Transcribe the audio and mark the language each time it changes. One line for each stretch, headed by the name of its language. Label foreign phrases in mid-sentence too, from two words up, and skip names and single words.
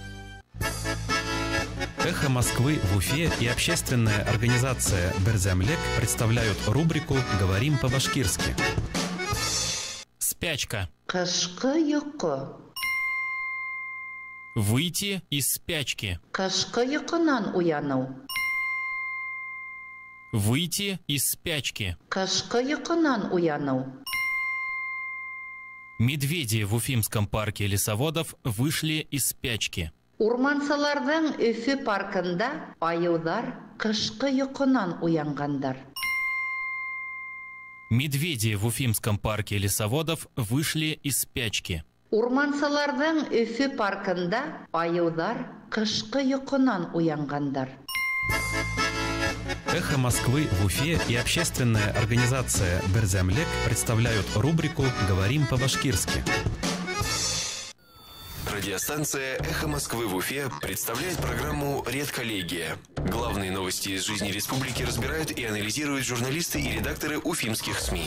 Russian: «Эхо Москвы» в Уфе и общественная организация «Берземлек» представляют рубрику «Говорим по-башкирски». Спячка.
Bashkir: Кашка йоко.
Russian: Выйти из спячки.
Bashkir: Кашка йоконан уяну.
Russian: Выйти из спячки.
Bashkir: Кышкы йокынан уяну.
Russian: Медведи в Уфимском парке лесоводов вышли из спячки.
Bashkir: Урмансыларның Өфе паркында аюлар кышкы йокынан уянгандар.
Russian: Медведи в Уфимском парке лесоводов вышли из спячки.
Bashkir: Урмансыларның Өфе паркында аюлар кышкы йокынан уянгандар.
Russian: «Эхо Москвы» в Уфе и общественная организация «Берземлек» представляют рубрику «Говорим по-башкирски». Радиостанция «Эхо Москвы» в Уфе представляет программу «Редколлегия». Главные новости из жизни республики разбирают и анализируют журналисты и редакторы уфимских СМИ.